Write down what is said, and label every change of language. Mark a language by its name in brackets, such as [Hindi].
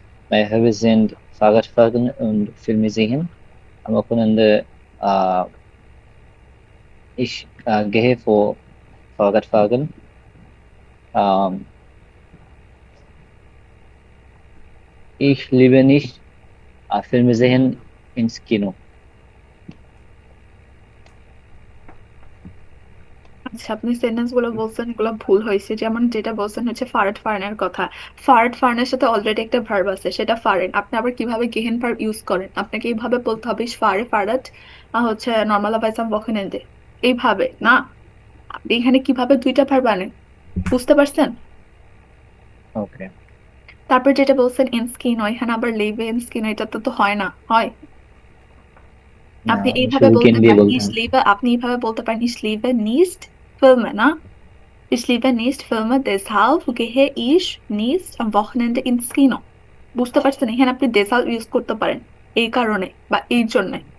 [German] Meine Hobbys sind Fahrradfahren und Filme sehen. Am Wochenende ich gehe vor Fahrradfahren. Ich liebe nicht Filme sehen ins Kino. [Bangla] আচ্ছা, আপনি sentence গুলো বলছেন, এগুলো ভুল হয়েছে। যেমন যেটা বলছেন হচ্ছে ফারেট ফার্নের কথা, ফারেট ফার্নের সাথে অলরেডি একটা ভার্ব আছে, সেটা ফারেন। আপনি আবার কিভাবে গেহেন ভার্ব ইউজ করেন? আপনাকে এইভাবে বলতে হবে, ফারে ফারাট হচ্ছে নর্মালাইজ আম ওয়াকেনেন্ডে, এইভাবে না। আপনি এখানে কিভাবে দুইটা ভার্ব আনেন, বুঝতে পারছেন? ওকে, তারপর যেটা বলছেন ইনস্কিনো, এখানে আবার লিভে ইনস্কিনো, এটা তো হয় না, হয়? আপনি এইভাবে শুধু কেন বলতে দিয়ে পারেন বলতাম। ইস লিভে, আপনি এইভাবে বলতে পারেন [German] ইস লিভে নিস্ট ফিল্মে, [Bangla] না? [German] Ich liebe nicht Filme, deshalb gehe ich nicht am Wochenende ins Kino. [Bangla] বুঝতে পারছেন? এখানে আপনি deshalb ইউজ করতে পারেন, এই কারণে বা এই জন্য।